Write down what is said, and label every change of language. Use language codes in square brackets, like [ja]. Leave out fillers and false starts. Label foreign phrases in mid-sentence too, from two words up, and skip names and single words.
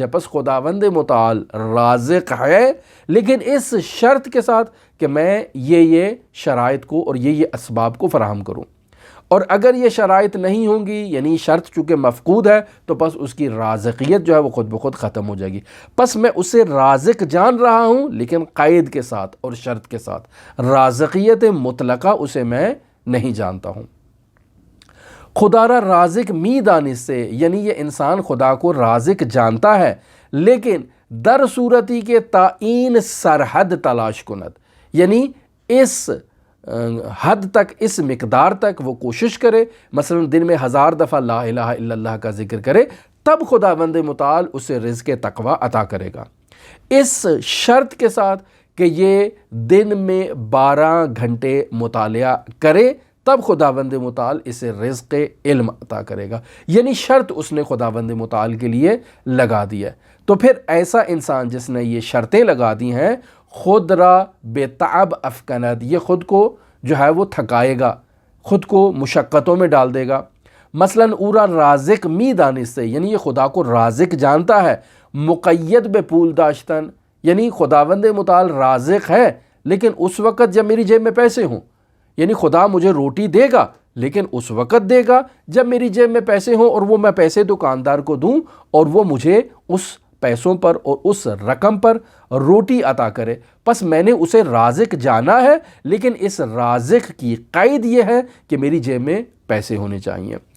[ur] پس خداوند متعال رازق ہے، لیکن اس شرط کے ساتھ کہ میں یہ شرائط کو اور یہ اسباب کو فراہم کروں، اور اگر یہ شرائط نہیں ہوں گی، یعنی شرط چونکہ مفقود ہے، تو پس اس کی رازقیت جو ہے وہ خود بخود ختم ہو جائے گی۔ پس میں اسے رازق جان رہا ہوں لیکن قید کے ساتھ اور شرط کے ساتھ، رازقیت مطلقہ اسے میں نہیں جانتا ہوں۔ [fa] خدا را رازق می دانش سے، [ur] یعنی یہ انسان خدا کو رازق جانتا ہے لیکن [fa] در صورتی کے تعین سرحد تلاش [ur] کند، یعنی اس حد تک، اس مقدار تک وہ کوشش کرے، مثلا دن میں 1000 دفعہ لا الہ الا اللہ کا ذکر کرے، تب خداوند متعال اسے رزق تقوی عطا کرے گا، اس شرط کے ساتھ کہ یہ دن میں 12 گھنٹے مطالعہ کرے، تب خداوند متعال اسے رزق علم عطا کرے گا، یعنی شرط اس نے خداوند متعال کے لیے لگا دی ہے۔ تو پھر ایسا انسان جس نے یہ شرطیں لگا دی ہیں، [fa] خود را بے تعب افکند، [ur] یہ خود کو جو ہے وہ تھکائے گا، خود کو مشقتوں میں ڈال دے گا۔ مثلا [fa] اورا رازق می دانش سے، [ur] یعنی یہ خدا کو رازق جانتا ہے، [fa] مقید بے پول داشتن، [ur] یعنی خداوند متعال رازق ہے لیکن اس وقت جب میری جیب میں پیسے ہوں، یعنی خدا مجھے روٹی دے گا لیکن اس وقت دے گا جب میری جیب میں پیسے ہوں، اور وہ میں پیسے دکاندار کو دوں اور وہ مجھے اس پیسوں پر اور اس رقم پر روٹی عطا کرے۔ پس میں نے اسے رازق جانا ہے لیکن اس رازق کی قید یہ ہے کہ میری جیب میں پیسے ہونے چاہیے۔